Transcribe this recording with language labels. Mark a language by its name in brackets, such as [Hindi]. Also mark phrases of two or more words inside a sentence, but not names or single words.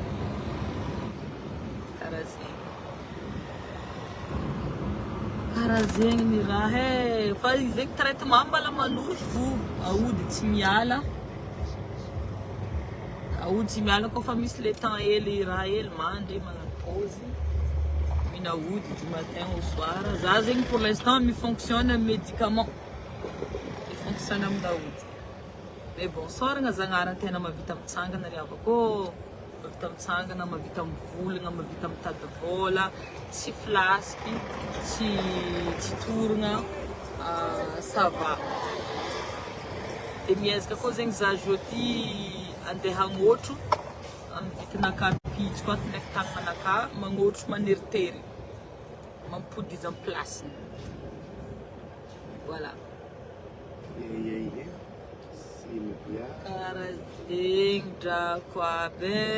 [Malagasy] Karaha zegny ny raha fa zegny traitement mbala maloto fo, aody tsy miala. Aody tsy miala koa fa misy [French] le temps [Malagasy] hely raha hely mandry magnano pause. Mihina aody [French] du matin au soir. [Malagasy] Za zegny [French] pour l'instant [Malagasy] mifonctionne médicament. Mifonctionne amin'ny aody. [French] Mais bon, [Malagasy] soragna Zagnahary tena mavita mitsangana ry avako. Mavita mitsangana, mavita mivolagna, mavita mitady vola, tsy flasiky, tsy toragna, [French] ça va. [Malagasy] De miezaka koa zegny za jeudi andeha hagnôtro amin'ny vitinaka pitsy koa ndraiky tananaka magnôtro maneritery, mampody izy amin'ny place. Voilà. Karaha zegny drako aby.